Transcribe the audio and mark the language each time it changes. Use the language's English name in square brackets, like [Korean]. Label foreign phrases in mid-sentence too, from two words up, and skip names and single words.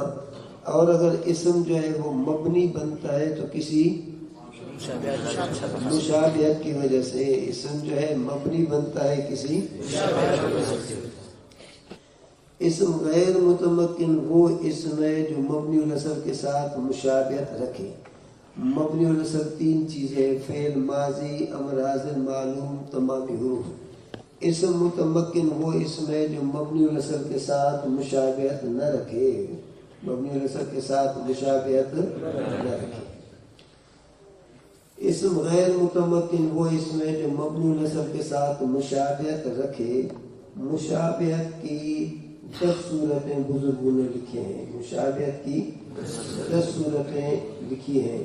[Urdu] اور اگر اسم جو ہے وہ مبنی بنتا ہے تو کسی مشابہت کی وجہ سے، اسم جو ہے مبنی بنتا ہے کسی اسم غیر متمکن وہ اسم ہے جو مبنی الاصل کے ساتھ مشابہت رکھے۔ مبنی الاصل 3 چیزیں، فعل ماضی امر حاضر معلوم تمامی حروف۔ اسم متمکن وہ اسم ہے جو مبنی الاصل کے ساتھ مشابہت نہ رکھے، مبنی الاصل کے ساتھ مشابہت نہ رکھے۔ اسم غیر متمکن وہ اسم ہے جو مبنی الاصل کے ساتھ مشابہت رکھے۔ مشابہت کی 10 صورتیں بزرگوں نے لکھی ہیں، مشابہت کی 10 صورتیں لکھی ہیں۔